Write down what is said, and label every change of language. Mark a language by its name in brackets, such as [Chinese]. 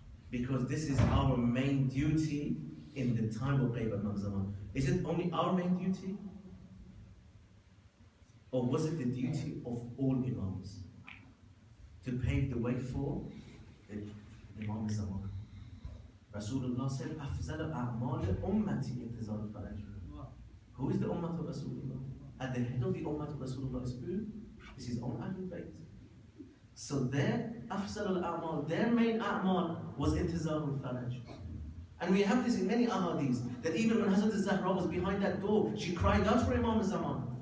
[English] Because this is our main duty in the time of Imam al-Zaman. Is it only our main duty? Or was it the duty of all Imams to pave the way for Imam al-Zaman? Rasulullah said, [Arabic] أفضل أعمال أمتي انتظار الفرج. [English] Who is the Ummah of Rasulullah? At the head of the Ummah of Rasulullah is who? Is his own Ahlul Bayt. So their أفضل الأعمال, their main a'mal was intizar al-faraj. And we have this in many ahadith, that even when Hazrat al-Zahra was behind that door, she cried out for Imam al-Zaman.